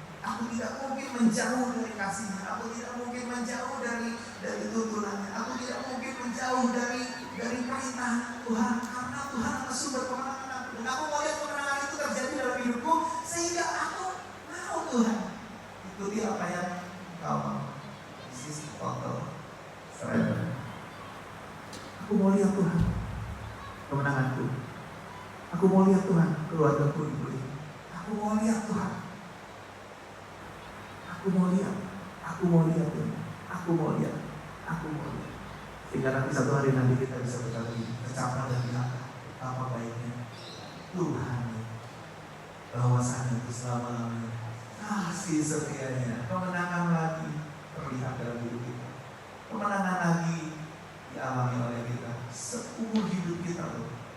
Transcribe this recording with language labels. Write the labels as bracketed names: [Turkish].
[Indonesian] Aku tidak mungkin menjauh dari kasih-Nya. Aku tidak mungkin menjauh dari tuntunannya. Aku tidak mungkin menjauh dari perintah Tuhan. Karena Tuhan adalah sumber kemenangan aku. Dan aku mau lihat kemenangan itu terjadi dalam hidupku, sehingga aku mau Tuhan ikuti apa yang Kau mau. [English] This is total surrender. [Indonesian] Aku mau lihat Tuhan kemenanganku. Aku mau lihat Tuhan keluargaku diberi. Aku mau lihat Tuhan. Aku mau lihat Tuhan. Aku mau lihat. Sehingga nanti satu hari nanti kita bisa berkata ini, tercapai dan bilang apa baiknya Tuhan bahwasanya itu selama-lamanya kasih setianya, kemenangan lagi terlihat dalam hidup kita, kemenangan lagi dialami oleh kita seumur hidup kita loh.